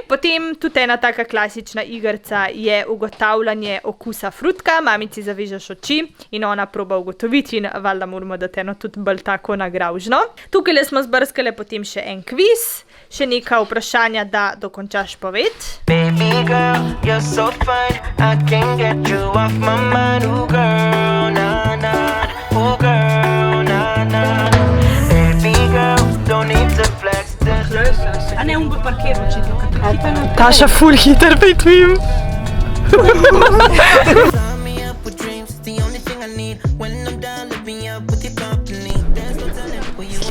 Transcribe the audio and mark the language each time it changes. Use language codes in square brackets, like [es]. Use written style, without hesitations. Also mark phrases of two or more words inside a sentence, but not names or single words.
[sl] Potem tudi ena taka klasična igrca je ugotavljanje okusa frutka, mamici zavežeš oči in ona proba ugotoviti in valjda moramo dati eno tudi bolj tako nagravžno. Tukaj smo zbrskale potem še en kviz, še neka vprašanja, da dokončaš poved. [en] Baby girl, you're so fine, I can't get you off my mind. Ooh girl, nah nah, ooh girl, nah nah. Baby girl, don't need to flex this. [sl] A ne, bo parkiral, če ti kaj. Taša ful hiter petvim. [en] Sign me up with dreams, it's the only thing I need. When I'm down, lift me up with your company. There's no telling where you